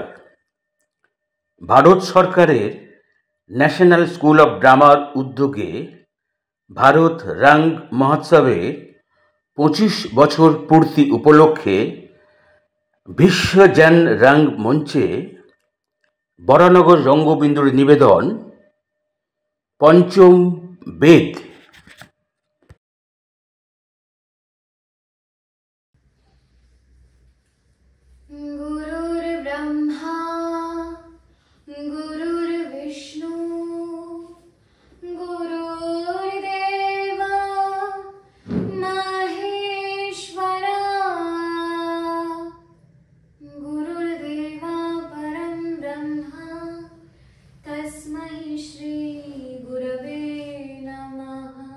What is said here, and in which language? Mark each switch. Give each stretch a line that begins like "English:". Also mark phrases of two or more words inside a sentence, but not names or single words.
Bangla: ভারত সরকারের ন্যাশনাল স্কুল অফ ড্রামার উদ্যোগে ভারত রঙ মহোৎসবে ২৫ বছর পূর্তি উপলক্ষে বিশ্ব জন রঙ মঞ্চে বরানগর রঙ্গবিন্দুর নিবেদন পঞ্চম বেদ।
Sanskrit: गुरुर्ब्रह्मा गुरुर्विष्णु गुरुर्देवा महेश्वरा गुरुर्देवा परं ब्रह्मा तस्मै श्री गुरवे नमः।